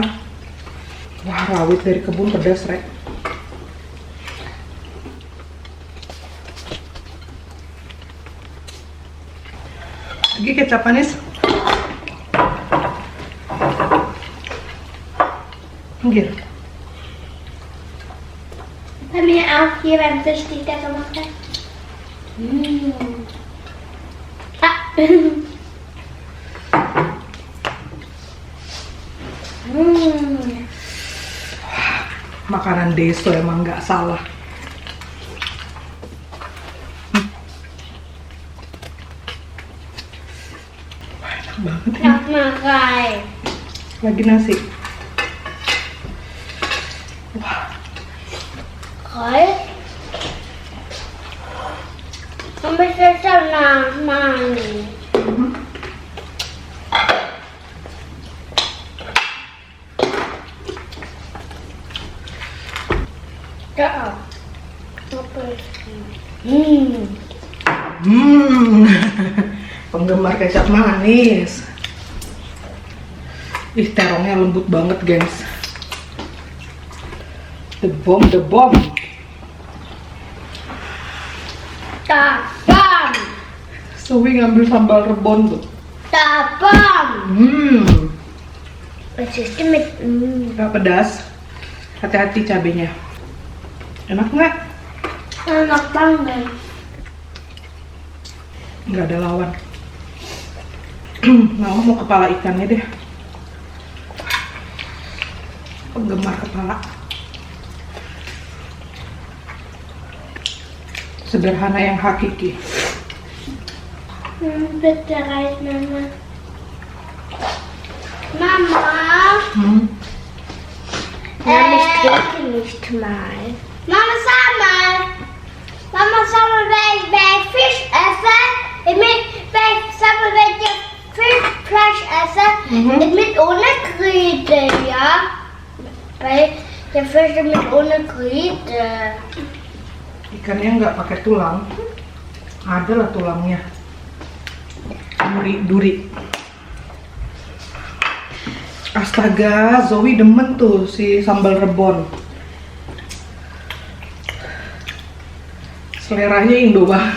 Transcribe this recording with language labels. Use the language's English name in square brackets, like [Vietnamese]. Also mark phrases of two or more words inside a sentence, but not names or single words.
[Indonesian] Wah, rawit dari kebun pedas, Rek. Lagi kecap manis. Pinggir. [German] Bei mir auch hier beim Fisch, die ich da gemacht habe. [Indonesian] Makanan deso emang nggak salah. Wah, enak banget ini. [German] Noch mal rein. [Indonesian] Lagi nasi. [German] Rein. Und ich will schon nachmachen. Da. [Indonesian] Penggemar kecap manis. Ih, terongnya lembut banget, gengs. [English] The bomb, the bomb. Tapam. [Indonesian] Zoe ngambil sambal rebon tuh. [German] Tapam. Was ist denn mit... [Indonesian] Nggak pedas. Hati-hati cabenya. Enak nggak? Enak banget. Nggak ada lawan. Mama mau kepala ikannya deh. Penggemar kepala. Sederhana yang hakiki. [German] Bitte rein, Mama. Mama. Ja, ich trinke nicht mal. Mama, sag mal. Mama, sag mal, wenn ich Fisch esse, sag mal, wenn ich Fischfleisch esse, mit ohne Krete, ja? Weil der Fisch mit ohne Krete. [Indonesian] Ikannya nggak pakai tulang. Ada lah tulangnya. Duri. Astaga, Zoe demen tuh si sambal rebon. Seleranya Indo banget.